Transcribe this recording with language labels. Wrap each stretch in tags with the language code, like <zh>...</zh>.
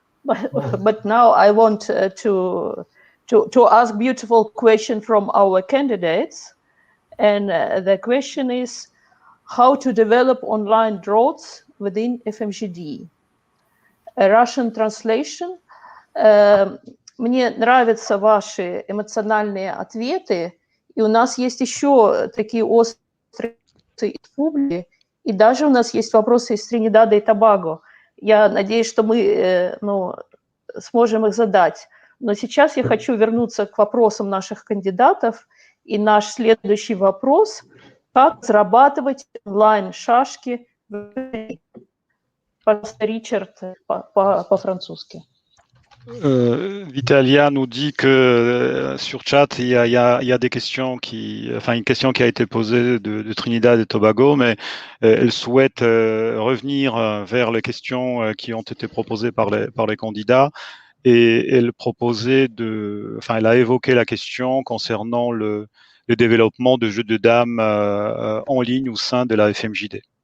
<en>But now I want to ask beautiful question from our candidates, and the question is how to develop online draughts within FMJD. A Russian translation.</en> <ru>Мне нравятся ваши эмоциональные ответы, и у нас есть еще такие острые из публики, и даже у нас есть вопросы из Тринидада и Тобаго. Я надеюсь, что мы сможем их задать. Но сейчас я хочу вернуться к вопросам наших кандидатов. И наш следующий вопрос – как зарабатывать онлайн-шашки? Пожалуйста, Ричард, по-французски.</ru> <fr>Vitalia nous dit que sur chat, il y a des questions une question qui a été posée de Trinidad et Tobago, mais elle souhaite revenir vers les questions qui ont été proposées par les candidats, et elle proposait elle a évoqué la question concernant le développement de jeux de dames en ligne au sein de la FMJD.</fr>